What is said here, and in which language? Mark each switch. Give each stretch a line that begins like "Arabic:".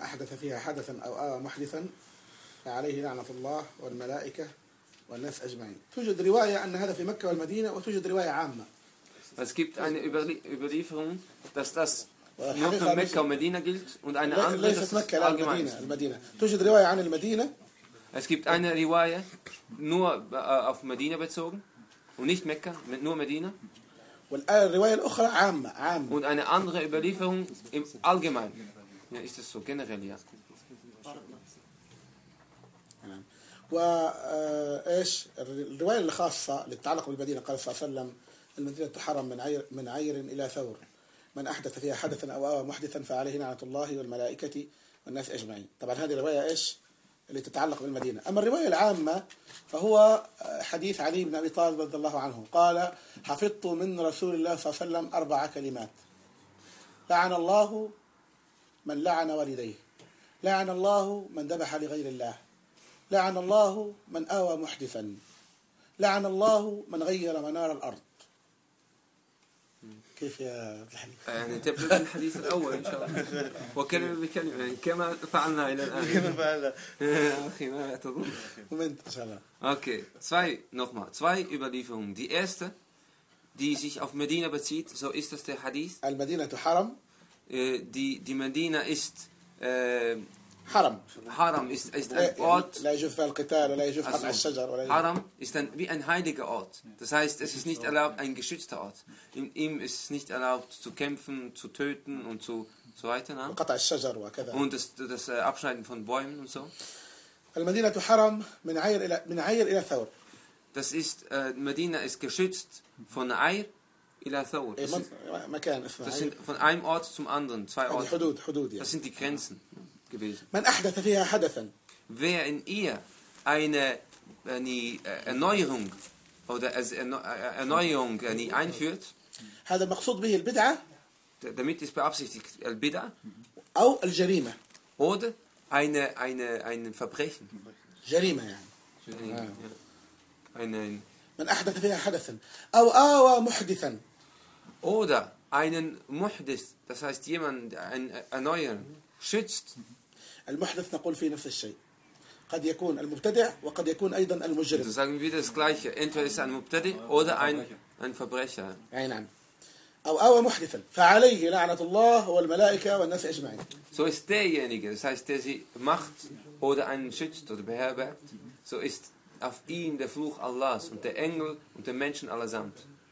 Arabic: أحدث فيها حدثا أو آوى محدثا فعليه لعنة الله والملائكة والناس أجمعين. توجد رواية أن هذا في مكة والمدينة وتوجد رواية عامة.
German: Es gibt eine Überlieferung, dass das nur für مكة والمدينة gilt und eine andere
Arabic: ليست مكة لا المدينة. توجد رواية عن المدينة.
German: Es gibt eine رواية nur auf مدينة bezogen und nicht مكة, nur مدينة.
Arabic: والرواية الأخرى عامة عامة.
German: Und eine andere Überlieferung im Allgemein. Ja, ist das so generell, ja.
Arabic: وإيش الرواية الخاصة للتعلق بالمدينة؟ قال صلى الله عليه وسلم المدينة تحرم من عير إلى ثور. من أحدث فيها حدثا أو آوى محدثا فعليه لعنة الله والملائكة والناس أجمعين. طبعا هذه الرواية إيش اللي تتعلق بالمدينة. أما الرواية العامة فهو حديث علي بن أبي طالب رضي الله عنه قال حفظت من رسول الله صلى الله عليه وسلم أربع كلمات: لعن الله من لعن والديه، لعن الله من ذبح لغير الله، لعن الله من آوى محدثا، لعن الله من غير منار الأرض. كيف يا الحديث؟ يعني تبدأ بالحديث الأول إن شاء الله وكلمة بكلمة يعني كما فعلنا إلى الآن. كما فعلنا أخي ما تظن Moment إن شاء الله.
German: Okay, zwei nochmal, zwei Überlieferungen. Die erste, die sich auf Medina bezieht, so ist das der Hadith.
Arabic: المدينة حرم.
German: Die مدينة ist
Arabic: حرم.
German: حرم ist ein Ort.
Arabic: لا يجوز فيها القتال ولا يجوز قطع الشجر ولا.
German: حرم ist ein wie ein heiliger Ort. Das heißt, es ist nicht erlaubt, ein geschützter Ort. In ihm ist es nicht erlaubt zu kämpfen, zu töten und so weiter. Ne?
Arabic: قطع الشجر وكذا.
German: Und das Abschneiden von Bäumen und so.
Arabic: المدينة حرم من عير إلى ثور.
German: Das ist Medina ist geschützt von عير إلى ثور.
Arabic: مكان اسمه.
German: Das sind von einem Ort zum anderen zwei Orte.
Arabic: حدود.
German: Das sind die Grenzen. Gewesen.
Arabic: من أحدث فيها حدثا.
German: Wer in ihr eine Erneuerung oder Erneuerung einführt.
Arabic: هذا المقصود به البدعة.
German: Damit ist beabsichtigt البدعة.
Arabic: أو الجريمة.
German: Oder ein Verbrechen.
Arabic: جريمة يعني. من أحدث فيها حدثا أو آوى محدثا.
German: Oder einen محدث, das heißt jemand erneuern, schützt.
Arabic: المحدث نقول فيه نفس الشيء قد يكون المبتدع وقد يكون ايضا المجرم.
German: Das sagen wir das gleiche, entweder ist ein Mubtadi oder ein Verbrecher.
Arabic: اي نعم. او محدثا فعليه لعنه الله والملائكه والناس اجمعين.
German: So ist derjenige, das heißt der sie macht oder einen schützt oder beherbergt, so ist auf ihn der Fluch Allahs und der Engel und der Menschen allesamt.